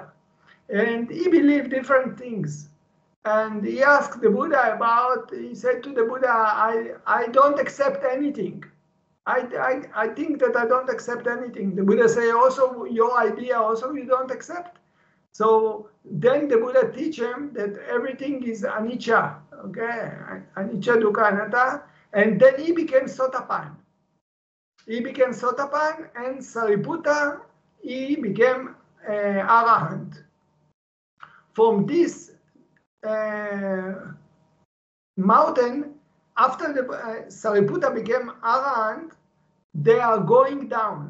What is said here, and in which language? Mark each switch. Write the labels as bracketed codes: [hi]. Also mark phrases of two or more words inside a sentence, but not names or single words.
[en] And he believed different things. And he asked the Buddha about, he said to the Buddha, I don't accept anything. I think that I don't accept anything. The Buddha say also, your idea also you don't accept. So then the Buddha teach him that everything is anicca, okay? [pi] Anicca, dukkha, anatta. [en] And then he became Sotapan. He became Sotapan, and Sariputta, he became Arahant. From this mountain, after the Sariputta became Arahant, they are going down.